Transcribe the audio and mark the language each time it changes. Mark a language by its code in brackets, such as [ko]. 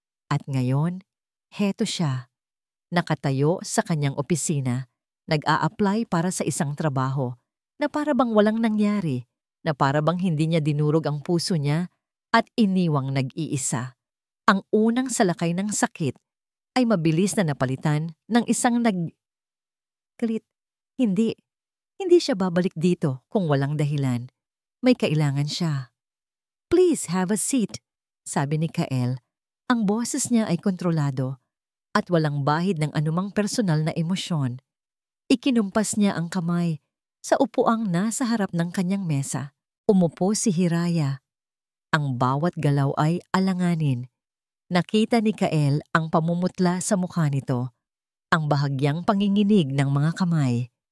[tl] At ngayon, heto siya, nakatayo sa kanyang opisina, nag-a-apply para sa isang trabaho na para bang walang nangyari, na para bang hindi niya dinurog ang puso niya at iniwang nag-iisa. Ang unang salakay ng sakit ay mabilis na napalitan ng isang galit. Hindi siya babalik dito kung walang dahilan. May kailangan siya. [en] "Please have a seat," [tl] sabi ni [en] Kael. [tl] Ang boses niya ay kontrolado at walang bahid ng anumang personal na emosyon. Ikinumpas niya ang kamay sa upuang nasa harap ng kanyang mesa. Umupo si Hiraya. Ang bawat galaw ay alanganin. Nakita ni Kael ang pamumutla sa mukha nito, ang bahagyang panginginig ng mga kamay.